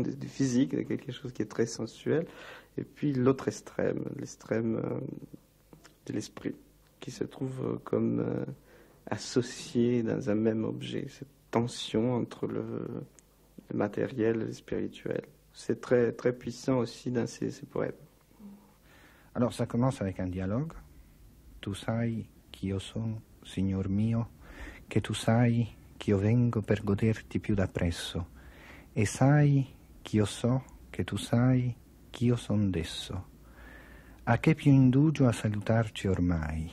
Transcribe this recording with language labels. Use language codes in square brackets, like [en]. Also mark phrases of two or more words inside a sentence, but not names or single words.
[fr] du physique, de quelque chose qui est très sensuel, et puis l'autre extrême, l'extrême de l'esprit, qui se trouve comme associé dans un même objet, cette tension entre le matériel et le spirituel. C'est très, très puissant aussi dans ces poèmes. Alors ça commence avec un dialogue. [it] Tu sai ch'io son, Signor mio, che tu sai ch'io vengo per goderti più da presso, e sai ch'io so che tu sai ch'io son desso. A che più indugio a salutarci ormai?